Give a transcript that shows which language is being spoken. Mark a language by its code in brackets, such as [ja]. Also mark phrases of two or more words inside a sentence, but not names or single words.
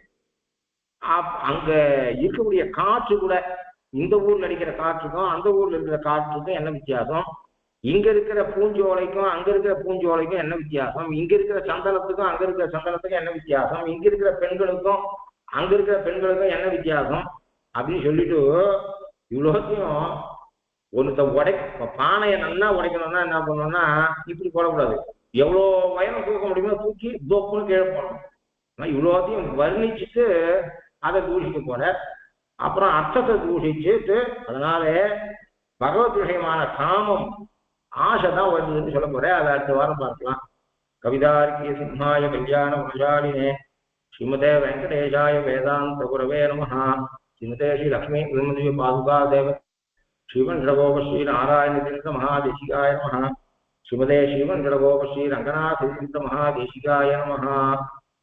[ta] அங்க இருக்கக்கூடிய காற்று கூட, இந்த ஊர்ல அடிக்கிற காற்றுக்கும் அந்த ஊர்ல இருக்கிற காற்றுக்கும் என்ன வித்தியாசம், இங்க இருக்கிற பூஞ்சோலைக்கும் அங்க இருக்கிற பூஞ்சோலைக்கும் என்ன வித்தியாசம், இங்க இருக்கிற சந்தனத்துக்கும் அங்க இருக்கிற சந்தனத்துக்கும் என்ன வித்தியாசம், இங்க இருக்கிற பெண்களுக்கும் அங்க இருக்கிற பெண்களுக்கும் என்ன வித்தியாசம் அப்படின்னு சொல்லிட்டு இவ்வளோத்தையும் ஒருத்த பானையை நல்லா உடைக்கணும்னா என்ன பண்ணணும்னா இப்படி போடக்கூடாது, எவ்வளோ வயலம் தூக்க முடியுமோ தூக்கி தோப்புன்னு கீழே போடணும். இவ்வளோத்தையும் வர்ணிச்சுட்டு அதை தூஷிக்க போற, அப்புறம் அர்த்தத்தை தூஷிச்சுட்டு, அதனால பகவத் விஷயமான காமம் ஆசை தான் வருதுன்னு சொல்ல போறேன். அதை அடுத்த வாரம் பார்க்கலாம். [sa] कवितार्किक सिंहाय कल्याण गुणशालिने श्रीमते वेङ्कटेशाय वेदान्त गुरवे नमः. श्रीमते श्री लक्ष्मी विमति पादुका देव श्रीमन् शठकोप श्री नारायण तीर्थ महादेशिकाय नमः. श्रीमते श्रीमन् शठकोप श्री रङ्गनाथ तीर्थ महादेशिकाय नमः.